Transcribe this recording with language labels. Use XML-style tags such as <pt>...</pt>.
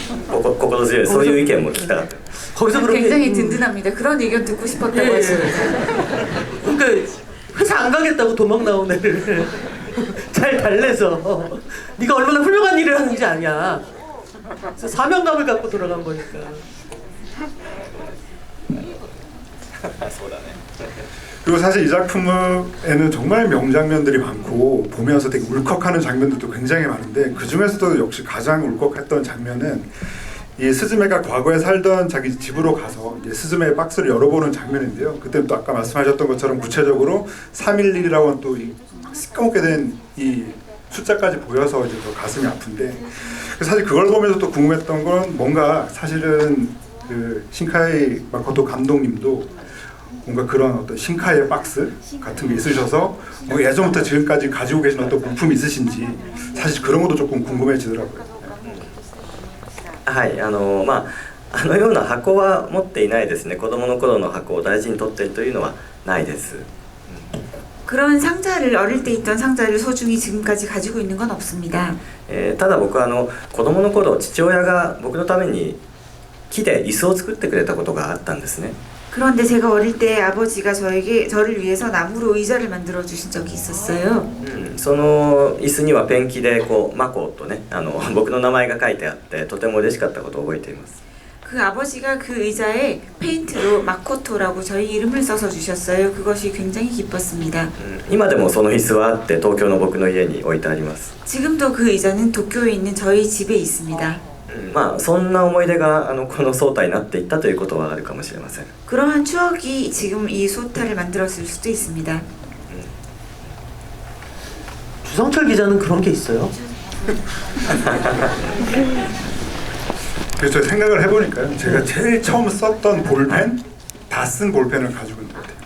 <ja>心強いそういう意見も聞きたかった。</ja> <ko>거기서 그렇게 굉장히 든든합니다. 그런 의견 듣고 싶었다고 하시는데. 그러니까 회사 안 가겠다고 도망 나온 애를 잘 달래서 네가 얼마나 훌륭한 일을 하는지 아냐. 사명감을 갖고 돌아간 거니까. 그리고 사실 이 작품에는 정말 명장면들이 많고 보면서 되게 울컥하는 장면들도 굉장히 많은데, 그 중에서도 역시 가장 울컥했던 장면은 이 스즈메가 과거에 살던 자기 집으로 가서 이제 스즈메의 박스를 열어보는 장면인데요. 그때 또 아까 말씀하셨던 것처럼 구체적으로 311이라고 하는 또 이 시꺼멓게 된 이 숫자까지 보여서 이제 더 가슴이 아픈데 사실 그걸 보면서 또 궁금했던 건 뭔가 사실은 그 신카이 마코토 감독님도 뭔가 그런 어떤 신카이의 박스 같은 게 있으셔서 뭐 예전부터 지금까지 가지고 계신 어떤 물품이 있으신지 사실 그런 것도 조금 궁금해지더라고요.</ko> <ja>はいまああのような箱は持っていないですね。子供の頃の箱を大事に取っているというのはないです。</ja> <ko>그런 상자를 어릴 때 있던 상자를 소중히 지금까지 가지고 있는 건 없습니다.</ko> <ja>ただ僕は子供の頃父親が僕のために木で椅子を作ってくれたことがあったんですね。</ja> <ko>그런데 제가 어릴 때 아버지가 저를 위해서 나무로 의자를 만들어 주신 적이 있었어요.</ko> <ja>その椅子にはペンキでこうマコとね僕の名前が書いてあってとても嬉しかったことを覚えています。</ja> <ko>그 아버지가 그 의자에 페인트로 마코토라고 저희 이름을 써서 주셨어요. 그것이 굉장히 기뻤습니다.</ko> <ja>今でもその椅子はあって東京の僕の家に置いてあります。</ja> <ko>지금도 그 의자는 도쿄에 있는 저희 집에 있습니다.</ko> <ja>まあそんな思い出がこのソータになっていったということはあるかもしれません。</ja> <ko>그러한 추억이 지금 이 소타를 만들었을 수도 있습니다. 주성철 기자는 그런 게 있어요? 그래서 생각을 해보니까요. 제가 제일 처음 썼던 볼펜, 다 쓴 볼펜을 가지고 있는 것 같아요.</ko>